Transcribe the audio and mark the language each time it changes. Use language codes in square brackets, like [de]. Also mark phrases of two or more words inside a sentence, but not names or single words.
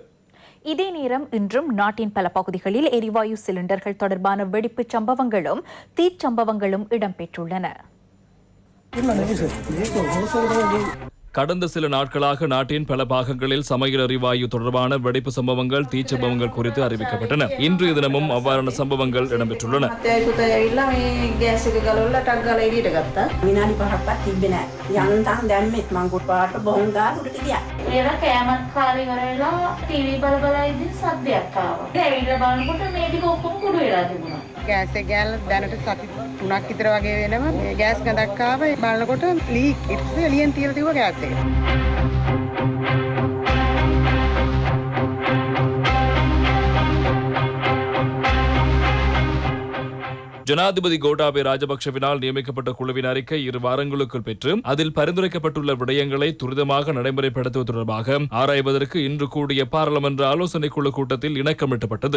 [ta] இதே நேரம் இன்றும் நாட்டின் பல பகுதிகளில் எரிவாயு சிலிண்டர்கள் தொடர்பான வெடிப்புச் சம்பவங்களும் தீச்சம்பவங்களும் இடம்பெற்றுள்ளன. கடந்த சில நாட்களாக நாட்டின் பல பாகங்களில் சமையல் எரிவாயு தொடர்பான வெடிப்பு சம்பவங்கள் தீச்சம்பவங்கள் குறித்து அறிவிக்கப்பட்டன. இன்று தினமும் அவ்வாறான சம்பவங்கள் இடம்பெற்றுள்ளன. [si] ගෑස් එක ගෑල්ල දැනට සති 3ක් විතර වගේ වෙනවා. මේ ගෑස් ගඳක් ආව බලනකොට ලීක් ඉතින් එළියෙන් තියලා තිබ්බ ගෑස් එක. [ta] ஜனாதிபதி கோட்டாபய ராஜபக்சவினால் நியமிக்கப்பட்ட குழுவின் அறிக்கை 2 வாரங்களுக்குள் பெற்று அதில் பரிந்துரைக்கப்பட்டுள்ள விடயங்களை துரிதமாக நடைமுறைப்படுத்துவது தொடர்பாக ஆராய்வதற்கு இன்று கூடிய பாராளுமன்ற ஆலோசனை குழு கூட்டத்தில் இணக்கமிட்டப்பட்டது.